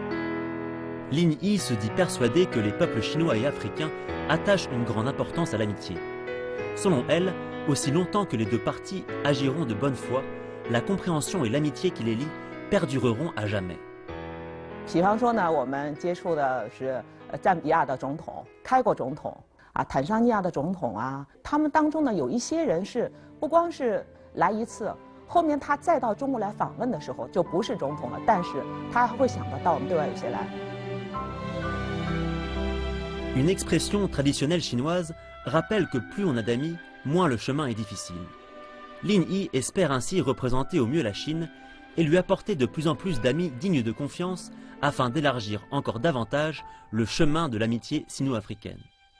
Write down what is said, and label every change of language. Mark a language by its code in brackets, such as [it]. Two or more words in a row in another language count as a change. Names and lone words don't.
[fr] Lin Yi se dit persuadée que les peuples chinois et africains attachent une grande importance à l'amitié. Selon elle, aussi longtemps que les deux parties agiront de bonne foi, la compréhension et l'amitié qui les lient perdureront à jamais. [zh] 比方说呢，我们接触的是赞比亚的总统、开国总统啊、坦桑尼亚的总统啊，他们当中呢有一些人是不光是来一次，后面他再到中国来访问的时候就不是总统了，但是他还会想得到我们对外友协来。 [fr] Une expression traditionnelle chinoise rappelle que plus on a d'amis, moins le chemin est difficile. Lin Yi espère ainsi représenter au mieux la Chine et lui apporter de plus en plus d'amis dignes de confiance afin d'élargir encore davantage le chemin de l'amitié sino-africaine.